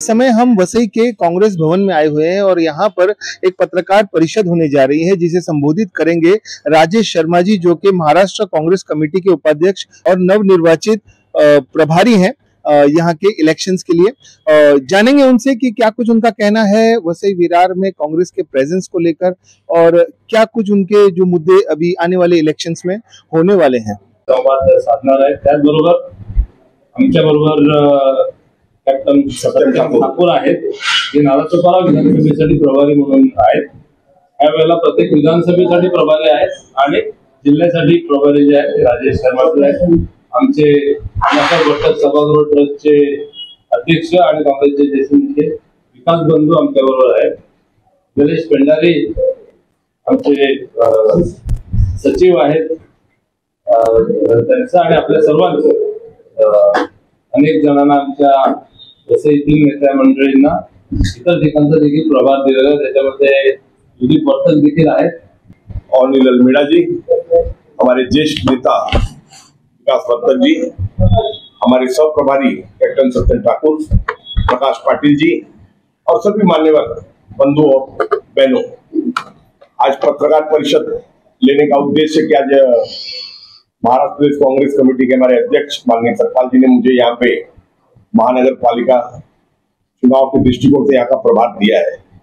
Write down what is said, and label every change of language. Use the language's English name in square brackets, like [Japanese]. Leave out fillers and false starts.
[Hindi] समय हम वसई के कांग्रेस भवन में आए हुए हैं और यहाँ पर एक पत्रकार परिषद होने जा रही है जिसे संबोधित करेंगे राजेश शर्मा जी, जो कि महाराष्ट्र कांग्रेस कमेटी के उपाध्यक्ष और नवनिर्वाचित प्रभारी हैं यहाँ के इलेक्शंस के लिए। जानेंगे उनसे कि क्या कुछ उनका कहना है वसई विरार में कांग्रेस के प्रेजेंस को लेकर और क्या कुछ उनके जो मुद्दे अभी आने वाले इलेक्शंस में होने वाले हैं। [Marathi] संवाद साधणार आहे। त्याचबरोबर आमच्याबरोबर कॅप्टन सत्यम ठाकूर आहेत, जे नालासोपारा विधानसभेसाठी प्रभारी म्हणून आहेत। यावेळेला प्रत्येक विधानसभेसाठी प्रभारी आहेत आणि जिल्ह्यासाठी प्रभारी जे आहेत राजेश शर्मा आहेत। आमचे अण्णासाहेब भट्ट सभागृह ट्रस्टचे अध्यक्ष आणि काँग्रेसचे ज्येष्ठ नेते विकास बंधू आमच्याबरोबर आहेत। गणेश पेंडारी आमचे सचिव आहेत। त्यांचं आणि आपल्या सर्वांचं अनेक जणांना आमच्या वसईतील नेत्या मंडळींना इतर ठिकाणचा देखील प्रभार दिलेला आहे, त्याच्यामध्ये विधी वर्तक देखील आहेत। [Hindi] ऑनिल अलमेड़ा जी, हमारे ज्येष्ठ नेता विकास वर्तक जी, हमारे सब प्रभारी कैप्टन सत्यम ठाकुर, प्रकाश पाटिल जी और सभी मान्यवर बंधुओं और बहनों, आज पत्रकार परिषद लेने का उद्देश्य कि आज महाराष्ट्र प्रदेश कांग्रेस कमेटी के हमारे अध्यक्ष माननीय सतपाल जी ने मुझे यहाँ पे महानगर पालिका चुनाव के दृष्टिकोण से यहाँ का प्रभार दिया है।